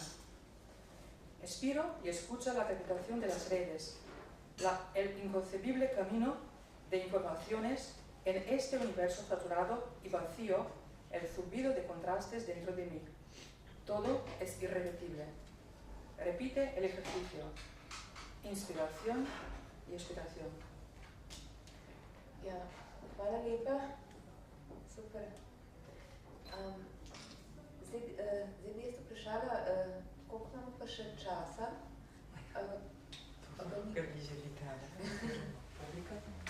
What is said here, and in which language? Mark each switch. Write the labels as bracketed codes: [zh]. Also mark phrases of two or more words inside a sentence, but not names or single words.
[es] Expiro y escucho la crepitación de las redes, el inconcebible camino de informaciones en este universo saturado y vacío, el zumbido de contrastes dentro de mí. Todo es irrepetible. Repite el ejercicio. Inspiración y expiración. [sl] Ja, hvala lepa. Super. Zdaj bi jaz vprašala, koliko imamo pa še časa? Ker vi želite, publika?